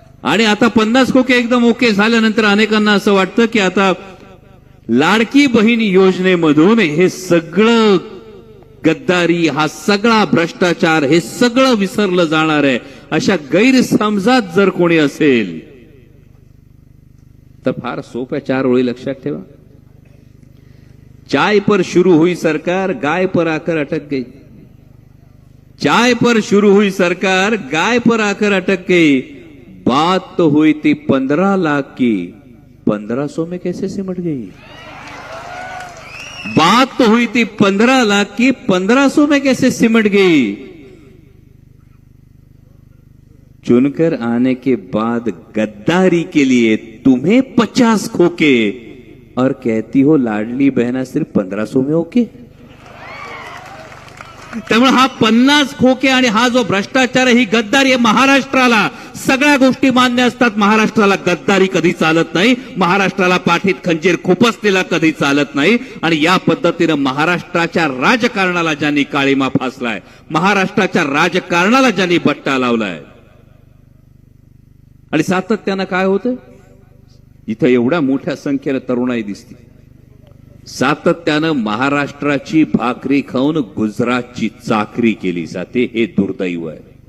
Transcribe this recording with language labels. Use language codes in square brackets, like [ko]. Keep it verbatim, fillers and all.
[mr] आणि आता पन्नास खोके एकदम ओके झाल्यानंतर अनेकांना असं वाटतं की आता लाडकी बहीण योजनेमधून हे सगळं गद्दारी, हा सगळा भ्रष्टाचार, हे सगळं विसरलं जाणार आहे. अशा गैरसमजात जर कोणी असेल तर फार सोप्या चार ओळी लक्षात ठेवा. [hi] चाय पर शुरू हुई सरकार, गाय पर आकर अटक गई. चाय पर शुरू हुई सरकार, गाय पर आकर अटक गई. बात तो हुई थी पंद्रह लाख की, पंद्रह सौ में कैसे सिमट गई. बात तो हुई थी पंद्रह लाख की, पंद्रह सौ में कैसे सिमट गई. चुनकर आने के बाद गद्दारी के लिए तुम्हें पचास खोके और कहती हो लाडली बहना सिर्फ पंद्रह सौ में ओके. [mr] त्यामुळे हा पन्नास खोके आणि हा जो भ्रष्टाचार, ही गद्दारी आहे. महाराष्ट्राला सगळ्या गोष्टी मान्य असतात, महाराष्ट्राला गद्दारी कधी चालत नाही, महाराष्ट्राला पाठीत खंजीर खुपसलेला कधी चालत नाही. आणि या पद्धतीनं महाराष्ट्राच्या राजकारणाला ज्यांनी काळीमा फासलाय, महाराष्ट्राच्या राजकारणाला ज्यांनी बट्टा लावलाय, आणि सातत्यानं काय होतं, इथं एवढ्या मोठ्या संख्येनं तरुणाई दिसते, सातत्यानं महाराष्ट्राची भाकरी खाऊन गुजरातची चाकरी केली जाते. हे दुर्दैव आहे.